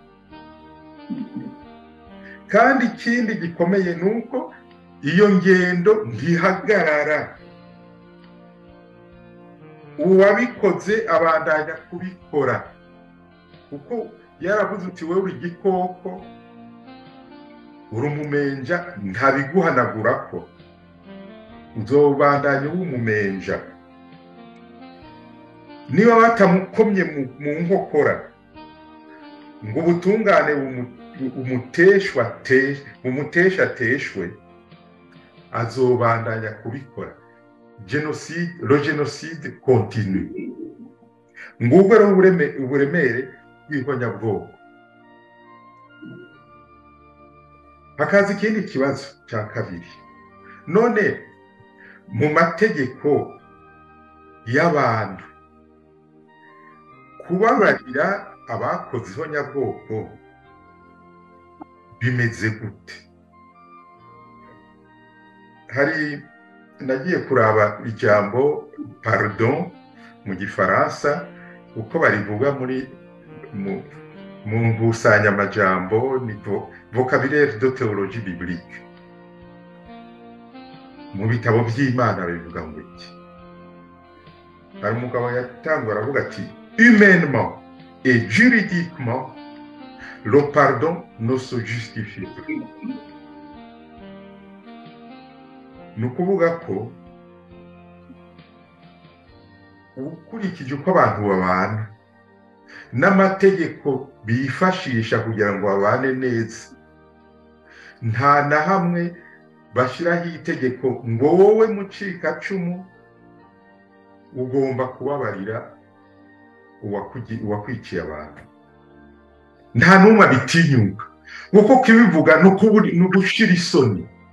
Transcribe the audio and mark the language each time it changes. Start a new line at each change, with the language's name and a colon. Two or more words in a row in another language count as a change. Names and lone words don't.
Rundi: kandi ikindi gikomeye ni uko iyo ngendo ntihagarara uwabikoze abandanya kubikora kuko yaravuze uti wowe uri igikoko uri umumenja ntabiguhanagura ko uzobandanya w'umumenja niba batamukomye mu nkokora ngo ubutungane umutesha ateshwe azobandanya kubikora
French: le génocide continue
Rundi: ngubwo rero uburemere bw'ihonyabwoko hakaza ikindi kibazo cya kabiri none mu mategeko y'abantu kubabarira abakoze ihonyabwoko bimeze gute hari nagiye kuraba ijambo pardon mu gifaransa uko barivuga mu ngusanyamajambo ni
French: vocabulaire de théologie biblique
Rundi: mu bitabo by'Imana bivuga ngo iki hari umugabo yatangwa aravuga ati
French: humainement et juridiquement le pardon ne se justifie plus
Rundi: ni ukuvuga ko ukurikije uko abantu babana n'amategeko bifashisha kugira ngo babane neza nta na hamwe bashyiraho itegeko ngo wowe mucikacumu ugomba kubabarira uwakwiciye abantu nta n'umwe abitinyuka kuko kibivuga ni ugushira isoni